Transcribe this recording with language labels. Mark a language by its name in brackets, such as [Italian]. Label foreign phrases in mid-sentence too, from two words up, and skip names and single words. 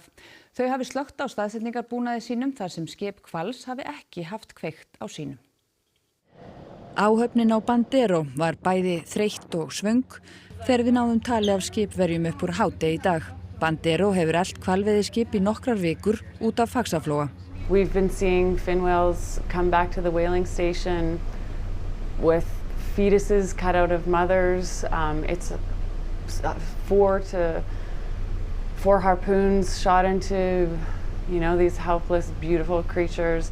[Icelandic] Þau hafi slökkt á staðsetningarbúnaði sínum þar sem skip Hvals hafi ekki haft kveikt á sínum. Áhöfnin á Bandero var bæði þreytt og svöng þegar við náðum tali af skipverjum upp úr hádegi í dag. Bandero hefur elt hvalveiðiskip í nokkrar vikur út af Faxaflóa. [English] We've been seeing fin whales come back to the whaling station with fetuses cut out of mothers. It's 4 harpoons shot into, these helpless, beautiful creatures.